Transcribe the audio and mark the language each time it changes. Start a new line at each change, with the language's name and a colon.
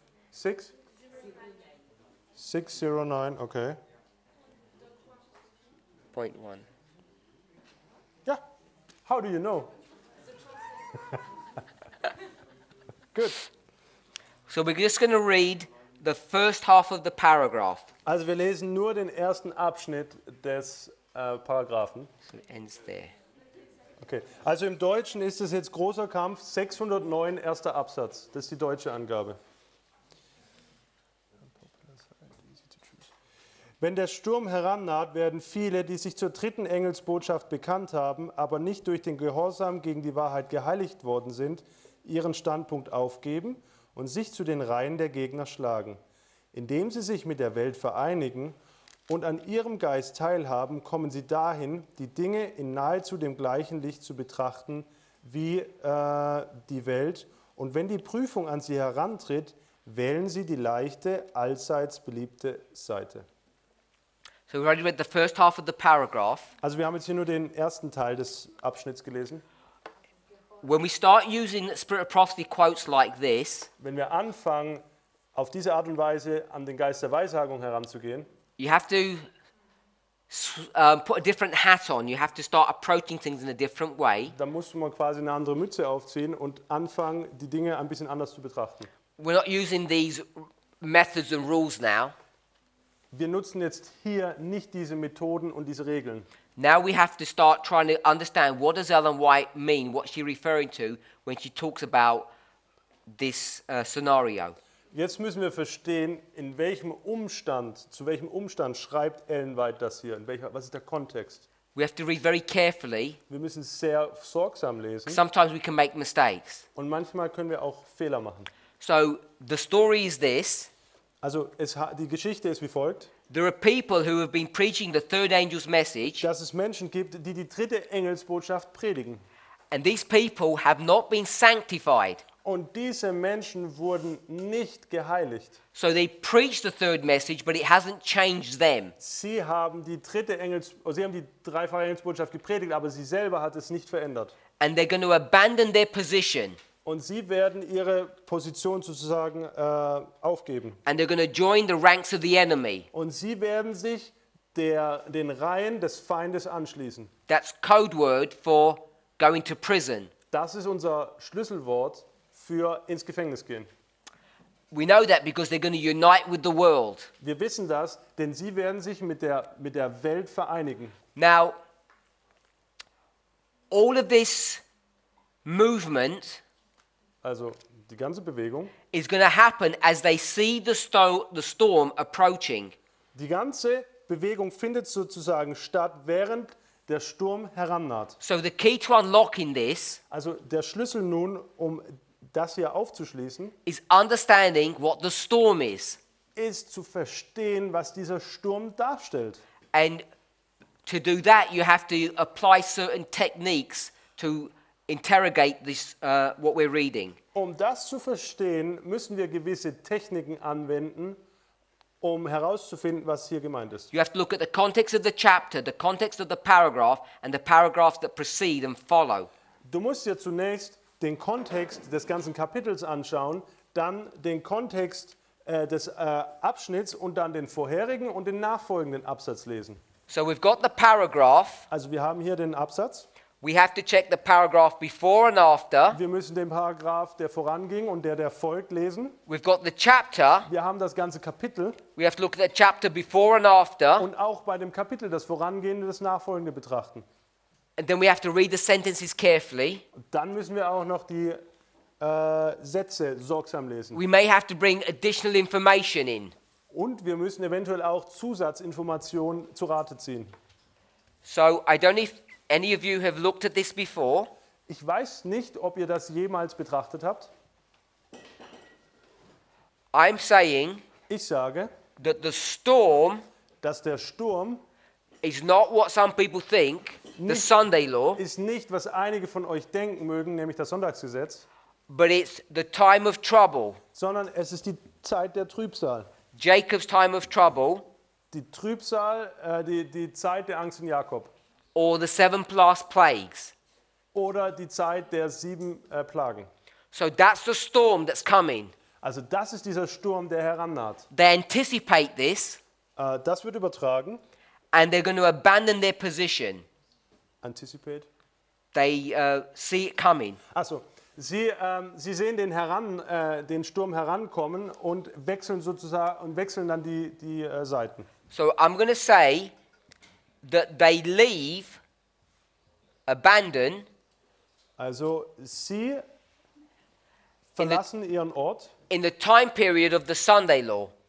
English: 6? 609, okay. Point 1. Yeah. How do you know? Good. So we're just going to read the first half of the paragraph.
German: Also wir lesen nur den ersten Abschnitt des Paragraphen.
English: So it ends there. Okay.
German: Also im Deutschen ist es jetzt großer Kampf 609 erster Absatz. Das ist die deutsche Angabe. Wenn der Sturm herannaht, werden viele, die sich zur dritten Engelsbotschaft bekannt haben, aber nicht durch den Gehorsam gegen die Wahrheit geheiligt worden sind, ihren Standpunkt aufgeben und sich zu den Reihen der Gegner schlagen. Indem sie sich mit der Welt vereinigen und an ihrem Geist teilhaben, kommen sie dahin, die Dinge in nahezu dem gleichen Licht zu betrachten wie die Welt. Und wenn die Prüfung an sie herantritt, wählen sie die leichte, allseits beliebte Seite.
English: So we've already read the first half of the paragraph.
German: Also wir haben jetzt hier nur den ersten Teil des Abschnitts gelesen.
English: When we start using Spirit of Prophecy quotes like this,
German: Wenn wir anfangen, auf diese Art und Weise an den Geist der Weissagung heranzugehen,
English: you have to put a different hat on. You have to start approaching things in a different way.
German: dann muss man quasi eine andere Mütze aufziehen und anfangen, die Dinge ein bisschen anders zu betrachten.
English: We're not using these methods and rules now.
German: Wir nutzen jetzt hier nicht diese Methoden und diese Regeln.
English: Now we have to start trying to understand what does Ellen White mean, what's she referring to when she talks about this scenario.
German: Jetzt müssen wir verstehen, in welchem Umstand, zu welchem Umstand schreibt Ellen White das hier, was ist der Kontext.
English: We have to read very carefully.
German: Wir müssen sehr sorgsam lesen
English: Sometimes we can make mistakes.
German: und manchmal können wir auch Fehler machen.
English: So the story is this.
German: Also die Geschichte ist wie folgt,
English: There are people who have been preaching the third angel's message,
German: dass es Menschen gibt, die die dritte Engelsbotschaft predigen.
English: and these people have not been sanctified.
German: Und diese Menschen wurden nicht geheiligt.
English: So they preach the third message, but it hasn't changed them.
German: Sie haben die dreifache Engelsbotschaft gepredigt, aber sie selber hat es nicht verändert.
English: And they're going to abandon their position,
German: Und sie werden ihre Position sozusagen aufgeben.
English: and they're going to join the ranks of the enemy.
German: Und sie werden sich den Reihen des Feindes anschließen.
English: That's code word for going to prison.
German: Das ist unser Schlüsselwort für ins Gefängnis gehen.
English: We know that because they're going to unite with the world.
German: Wir wissen das, denn sie werden sich mit der Welt vereinigen.
English: Now, all of this movement
German: Also die ganze Bewegung,
English: is going to happen as they see the storm approaching.
German: die ganze Bewegung findet sozusagen statt, während der Sturm herannaht.
English: So the key to unlocking this
German: Also der Schlüssel nun, um das hier aufzuschließen,
English: is understanding what the storm is.
German: ist zu verstehen, was dieser Sturm darstellt.
English: And to do that, you have to apply certain techniques to interrogate this, what we're reading.
German: Um das zu verstehen, müssen wir gewisse Techniken anwenden, um herauszufinden, was hier gemeint ist.
English: You have to look at the context of the chapter, the context of the paragraph, and the paragraphs that precede and follow.
German: Du musst dir zunächst den Kontext des ganzen Kapitels anschauen, dann den Kontext des Abschnitts und dann den vorherigen und den nachfolgenden Absatz lesen.
English: So we've got the paragraph.
German: Also wir haben hier den Absatz.
English: We have to check the paragraph before and after.
German: Wir müssen den Paragraph, der voranging und der folgt, lesen.
English: We've got the chapter.
German: Wir haben das ganze Kapitel
English: We have to look at the chapter before and after.
German: und auch bei dem Kapitel das Vorangehende, das Nachfolgende betrachten.
English: And then we have to read the sentences carefully.
German: Und dann müssen wir auch noch die Sätze sorgsam lesen.
English: We may have to bring additional information in.
German: Und wir müssen eventuell auch Zusatzinformationen zu Rate ziehen.
English: So I don't know if any of you have looked at this before.
German: Ich weiß nicht, ob ihr das jemals betrachtet habt.
English: I'm saying
German: Ich sage,
English: that the storm
German: dass der Sturm
English: is not what some people think, the
German: Nicht-
English: Sunday law,
German: ist nicht, was einige von euch denken mögen, nämlich das Sonntagsgesetz,
English: but it's the time of trouble.
German: sondern es ist die Zeit der Trübsal.
English: Jacob's time of trouble,
German: Die Trübsal, die Zeit der Angst in Jakob.
English: or the 7 plus plagues.
German: Oder die Zeit der 7 Plagen.
English: So that's the storm that's coming.
German: Also das ist dieser Sturm, der herannaht.
English: They anticipate this,
German: Das wird übertragen.
English: and they're going to abandon their position. Anticipate. They see it coming.
German: Achso, sie sehen den Sturm herankommen und wechseln dann die Seiten.
English: So I'm going to say that they leave, abandon,
German: Also sie verlassen ihren Ort
English: in the time period of the Sunday law.